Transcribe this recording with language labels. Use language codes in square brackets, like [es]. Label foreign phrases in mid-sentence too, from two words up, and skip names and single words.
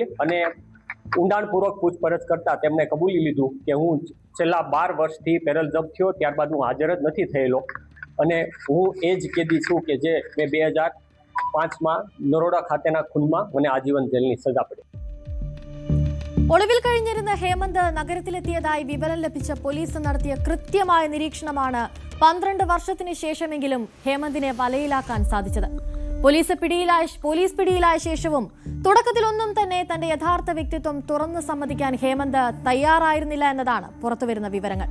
[gu] અને ઊંડાણપૂર્વક પૂછપરછ કરતા તેમણે કબૂલી લીધું કે હું છેલ્લા 12 વર્ષથી [en] parole jump [gu] થયો ત્યારબાદ હું હાજર જ નથી થયેલો અને હું એ જ કેદી છું કે જે મેં 2005માં નરોડા ખાતેના ખૂનમાં મને આજીવન જેલની સજા પડી. [ml] ഒളിവിൽ കഴിഞ്ഞിരുന്ന ഹേമന്ത് നഗരത്തിലെത്തിയതായി വിവരം ലഭിച്ച പോലീസ് നടത്തിയ കൃത്യമായ നിരീക്ഷണമാണ് 12 വർഷത്തിന് ശേഷമെങ്കിലും ഹേമന്തിനെ വലയിലാക്കാൻ സാധിച്ചത്. പോലീസ് പിടിയിലായ ശേഷവും തുടക്കത്തിലൊന്നും തന്നെ തന്റെ യഥാർത്ഥ വ്യക്തിത്വം തുറന്നു സമ്മതിക്കാൻ ഹേമന്ത് തയ്യാറായിരുന്നില്ല എന്നതാണ് പുറത്തുവരുന്ന വിവരങ്ങൾ.